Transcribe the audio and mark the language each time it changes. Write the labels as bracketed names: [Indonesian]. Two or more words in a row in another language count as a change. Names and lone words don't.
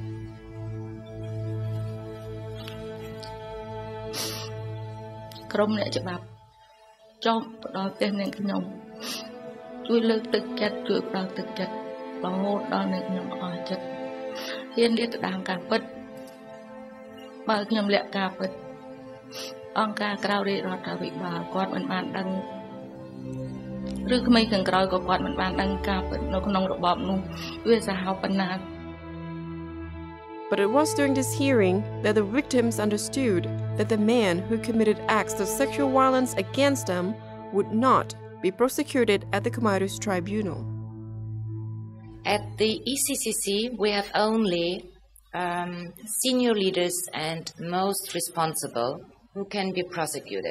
[Khmer] ក្រុមអ្នកច្បាប់ចុះផ្ដល់ផ្ទះនាងខ្ញុំជួយលើកទឹកចិត្តជួយផ្ដល់ទឹកចិត្តរហូតដល់អ្នកខ្ញុំអស់ចិត្តហ៊ានលាតត្រដាងការពិតបើខ្ញុំលាក់ការពិតអង្គការក្រៅរាជរដ្ឋាភិបាលគាត់មិនបានដឹងឬក្មេងខាងក្រោយក៏គាត់មិនបានដឹងការពិតនៅក្នុងរបបនោះវាសាហាវប៉ុណ្ណា [English] But it was during this hearing that the victims understood that the man who committed acts of sexual violence against them would not be prosecuted at the Khmer Rouge Tribunal. At the ECCC, we have only senior leaders and most responsible who can be prosecuted.